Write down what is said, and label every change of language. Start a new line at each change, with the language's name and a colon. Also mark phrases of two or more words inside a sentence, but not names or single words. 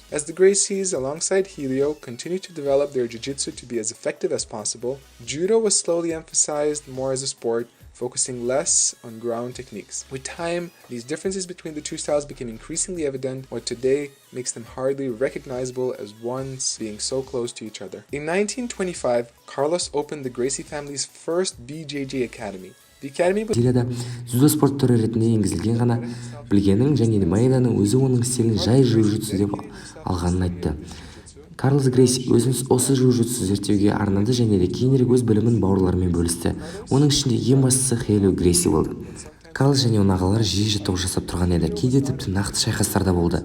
English: As the Gracies, alongside Helio, continued to develop their jiu-jitsu to be as effective as possible, judo was slowly emphasized more as a sport, focusing less on ground techniques. With time, these differences between the two styles became increasingly evident, what today makes them hardly recognizable as once being so close to each other. In 1925, Carlos opened the Gracie family's first BJJ academy.
Kazakh: бразилияда дзюдо спорт түрі ретінде енгізілген ғана білгенін және маэданың өзі оның стилін жай жиу-джитсу деп алғанын айтты. Карлос Грейси өзін осы жиу-джитсу зерттеуге арнады және де кейінірек өз білімін бауырларымен бөлісті. Оның ішінде ең бастысы Хелио Грейси болды. Карлос және оның ағалары жиі жаттығу жасап тұрған еді, кейде тіпті нақты шайқастар да болды.